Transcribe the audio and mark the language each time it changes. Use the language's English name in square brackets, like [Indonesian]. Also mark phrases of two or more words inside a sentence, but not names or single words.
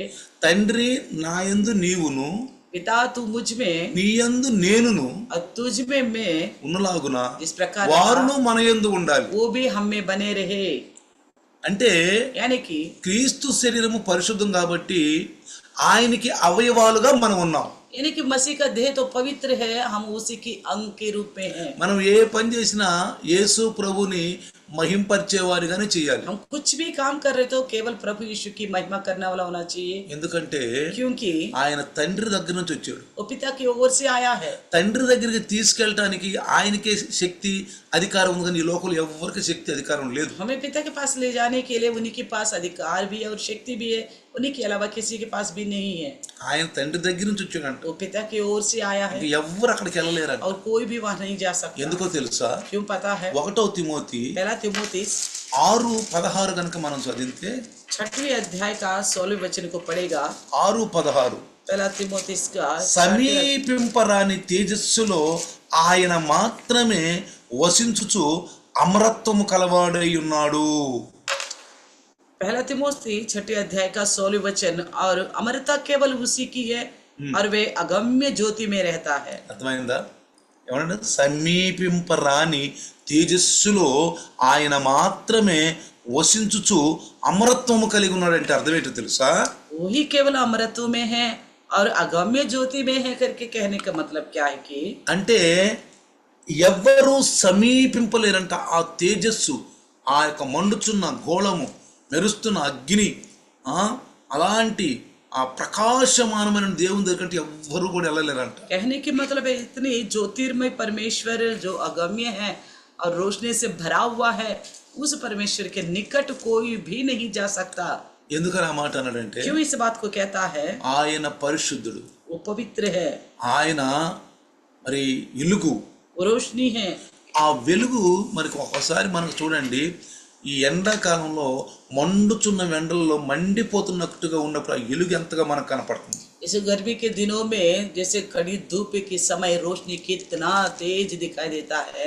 [Telugu] తండ్రి నా యందు నీవును, [Hindi] पिता तू मुझ में [Telugu] నీ యందు నేనును [Hindi] और तुझ में मैं, [Telugu] ఉన్నలాగున [Hindi] जिस प्रकार [Telugu] వారును మన యందు ఉండాలి. [Hindi] वो भी हम में बने रहे। [Telugu] అంటే [Hindi] यानी कि [Telugu] క్రీస్తు శరీరము పరిశుద్ధం కాబట్టి ఆయనకి అవయవాలుగా మనం ఉన్నాం. [Hindi] यानी कि मसीह का देह तो पवित्र है, हम उसी की अंग के रूप में हैं। [Telugu] మనం ఏ పని చేసినా యేసు ప్రభుని మహింపరిచేవారిగానే చేయాలి. [Hindi] हम कुछ भी काम कर रहे तो केवल प्रभु यीशु की महिमा करने वाला होना चाहिए, [Telugu] ఎందుకంటే [Hindi] क्योंकि [Telugu] ఆయన తండ్రి దగ్గర నుంచి వచ్చాడు. [Hindi] वो पिता की ओर से आया है। [Telugu] తండ్రి దగ్గరికి తీసుకెళ్ళటానికి ఆయనకే శక్తి, అధికారం ఉంది, కానీ ఈ లోకంలో ఎవరికి శక్తి అధికారం లేదు. [Hindi] हमें पिता के पास ले जाने के लिए उन्हीं के पास अधिकार भी है और शक्ति भी है, उन्हीं के अलावा किसी के पास भी नहीं है। [Telugu] ఆయన తండ్రి దగ్గర నుంచి వచ్చాడంట. [Hindi] वो पिता की ओर से आया है [Telugu] ఎవ్వరు అక్కడికి వెళ్ళలేరంట. [Hindi] और कोई भी वहां नहीं जा सकता। [Telugu] ఎందుకో తెలుసా? [Hindi] क्यों पता है? [Telugu] 1 తిమోతి [Hindi] 1 तिमोथी [Telugu] 6:16 కనుక మనం చదివితే, [Hindi] 6वें अध्याय का 16वें वचन को पढ़ेगा। [Telugu] 6:16 [Hindi] 1 तिमोथी का [Telugu] సమీపింపరాని తేజస్సులో ఆయన మాత్రమే వసించుచు అమరత్వము కలవాడై ఉన్నాడు. [Hindi] 1 तिमोथी 6 अध्याय का 16 वचन, और अमरता केवल उसी की है और वे अगम्य ज्योति में रहता है। [Telugu] అర్థమైందా? ఏమన్నా? సమీపింపరాని తేజస్సులో ఆయన మాత్రమే వసించుచు అమరత్వము కలిగి ఉన్నాడంటే అర్థం ఏంటో తెలుసా? [Hindi] वही केवल अमरत्व में है और अगम्य ज्योति में है करके कहने का मतलब क्या है कि [Telugu] అంటే ఎవ్వరూ సమీపింపలేరంట ఆ తేజస్సు, ఆ యొక్క మండుచున్న గోళము, మెరుస్తున్న అగ్ని, అలాంటి ఆ ప్రకాశమానమైన దేవుని దగ్గరికి ఎవ్వరూ కూడా వెళ్ళలేరంట. [Hindi] कहने की मतलब है इतनी ज्योतिर्मय परमेश्वर जो अगम्य है और रोशनी से भरा हुआ है, उस परमेश्वर के निकट कोई भी नहीं जा सकता। [Telugu] ఎందుకని ఆ మాట అన్నాడంటే, [Hindi] क्यों इस बात को कहता है? [Telugu] ఆయన పరిశుద్ధుడు, [Hindi] वो पवित्र है, [Telugu] ఆయన మరి వెలుగు, [Hindi] वो रोशनी है। [Telugu] ఆ వెలుగు మరి ఒకసారి మనకు చూడండి, ఈ ఎండాకాలంలో మండుచున్న ఎండల్లో మండిపోతున్నట్టుగా ఉన్నప్పుడు ఆ వెలుగు ఎంతగా మనకు కనపడుతుంది. [Hindi] इस गर्मी के दिनों में जैसे कड़ी धूप के समय रोशनी कितना तेज दिखाई देता है।